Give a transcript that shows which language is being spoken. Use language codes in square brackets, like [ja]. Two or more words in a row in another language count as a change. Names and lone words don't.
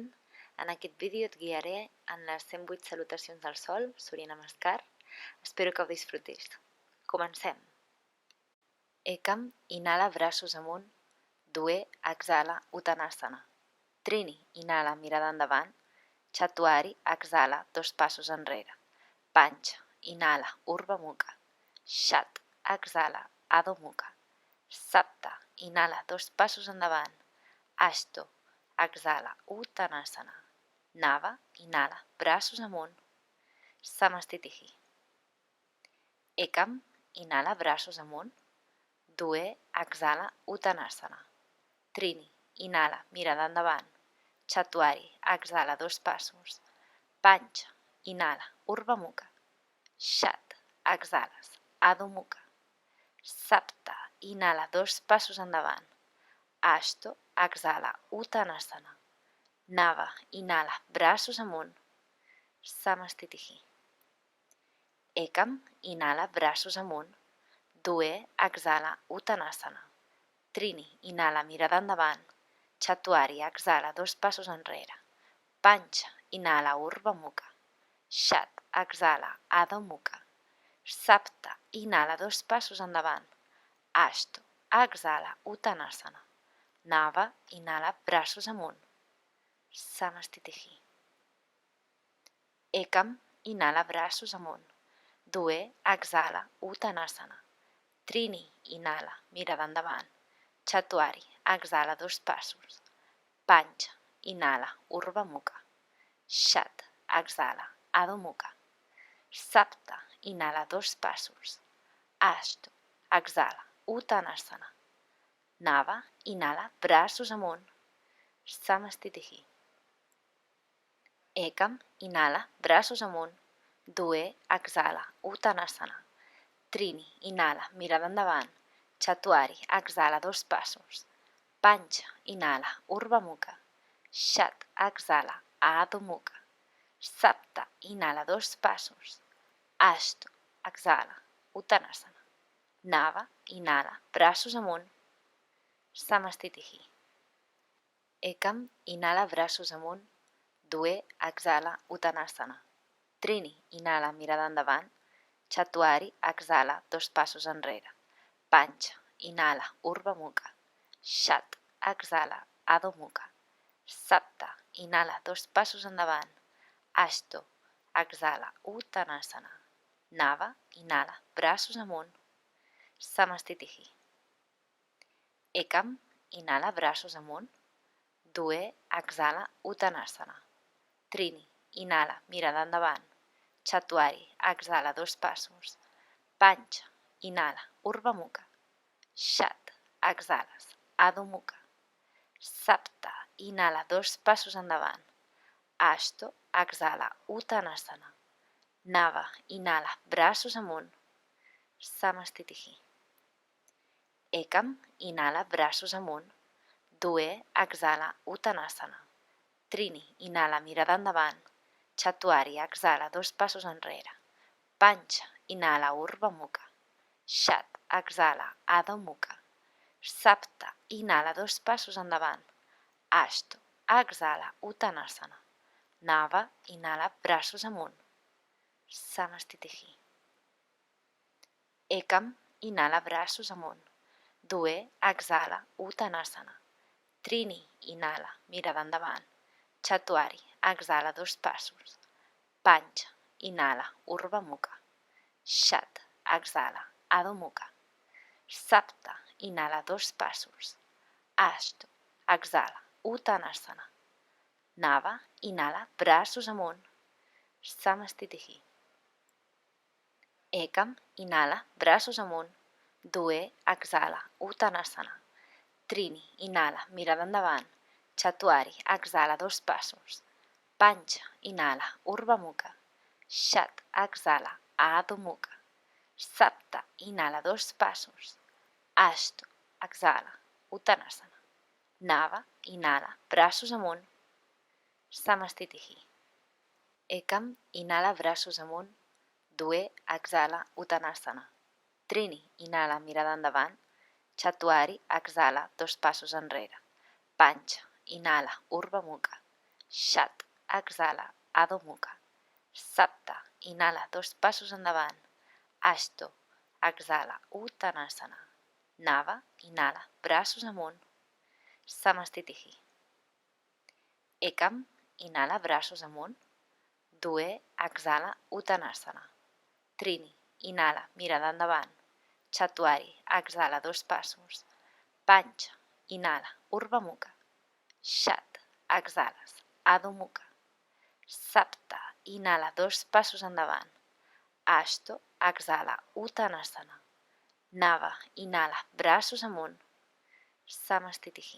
[ca] En aquest vídeo et guiaré en les 108 salutacions del sol, Surya Namaskar. Espero que ho disfrutis. Comencem. Ekam, inhala braços amunt. Due, exhala, Uttanasana. Trini, inhala, mirada endavant. Chatuari, exhala, 2 passos enrere. Pancha, inhala, Urdhva Mukha. Shat, exhala, Adho Mukha. Sapta, inhala, 2 passos endavant. Ashto, exhala, Uttanasana. Nava, inhala, braços amunt. Samastitihi. Ekam, inhala, braços amunt. Due, exhala, Uttanasana. Trini, inhala, mirada endavant. Chatuari, exhala, 2 passos. Pancha, inhala, Urdhva Mukha. Shat, exhales, Adho Mukha. Sapta, inhala, 2 passos endavant. Ashto, exhala, Uttanasana. Nava, inhala, braços amunt. Samastitihi. Ekam, inhala, braços amunt. Due, exhala, Uttanasana. Trini, inhala, mirada endavant. Chatuari, exhala, 2 passos enrere. Pancha, inhala, Urdhva Mukha. Shat, exhala, Adho Mukha. Sapta, inhala, 2 passos endavant. Ashto, exhala, Uttanasana. Nava, inhala, braços amunt. Samastitihi. Ekam, inhala, braços amunt. Due, exhala, Uttanasana. Trini, inhala, mirada endavant. Chatuari, exhala, 2 passos. Pancha, inhala, Urdhva Mukha. Shat, exhala, Adho Mukha. Sapta, inhala, 2 passos. Ashto, exhala, Uttanasana. Nava, inhala, braços amunt. Samastitihi. Ekam, inhala, braços amunt. Due, exhala, Uttanasana. Trini, inhala, mirada endavant. Chatuari, exhala, 2 passos. Pancha, inhala, Urdhva Mukha. Shat, exhala, Adho Mukha. Sapta, inhala, 2 passos. Ashto, exhala, Uttanasana. Nava, inhala, braços amunt. Samastitihi. Ekam, inhala, braços amunt. Due, exhala, Uttanasana. Trini, inhala, mirada endavant. Chatuari, exhala, 2 passos enrere. Pancha, inhala, Urdhva Mukha. Shat, exhala, Adho Mukha. Sapta, inhala, 2 passos endavant. Ashto, exhala, Uttanasana. Nava, inhala, braços amunt. Samastitihi. Ekam, inhala, braços amunt. Due, exhala, Uttanasana. Trini, inhala, mirada endavant. Chatuari, exhala, 2 passos. Pancha, inhala, Urdhva Mukha. Shat, exhales, Adho Mukha. Sapta, inhala, 2 passos endavant. Ashto, exhala, Uttanasana. Nava, inhala, braços amunt. Samastitihi. Ekam, inhala, braços amunt. Due, exhala, Uttanasana. Trini, inhala, mirada endavant. Chatuari, exhala, 2 passos enrere. Pancha, inhala, Urdhva Mukha. Shat, exhala, Adho Mukha. Sapta, inhala, 2 passos endavant. Ashto, exhala, Uttanasana. Nava, inhala, braços amunt. Samastitihi. Ekam, inhala, braços amunt. Due, exhala, Uttanasana. Trini, inhala, mirada endavant. Chatuari, exhala, 2 passos. Pancha, inhala, Urdhva Mukha. Shat, exhala, Adho Mukha. Sapta, inhala, 2 passos. Ashto, exhala, Uttanasana. Nava, inhala, braços amunt. Samastitihi. Ekam, inhala, braços amunt. Due, exhala, Uttanasana. Trini, inhala, mirada endavant. Chatuari, exhala, 2 passos. Pancha, inhala, Urdhva Mukha. Shat, exhala, Adho Mukha. Sapta, inhala, 2 passos. Ashto, exhala, Uttanasana. Nava, inhala, braços amunt. Samastitihi. Ekam, inhala, braços amunt. Due, exhala, Uttanasana. Trini, inhala, mirada endavant. Chatuari, exhala, 2 passos enrere. Pancha, inhala, Urdhva Mukha. Shat, exhala, Adho Mukha. Sapta, inhala, 2 passos endavant. Ashto, exhala, Uttanasana. Nava, inhala, braços amunt. Samastitihi. Ekam, inhala, braços amunt. Due, exhala, Uttanasana. Trini, inhala, mirada endavant. Chatuari, exhala, 2 passos. Pancha, inhala, Urdhva Mukha. Shat, exhales, Adho Mukha. Sapta, inhala, 2 passos endavant. Ashto, exhala, Uttanasana. Nava, inhala, braços amunt. Samastitihi.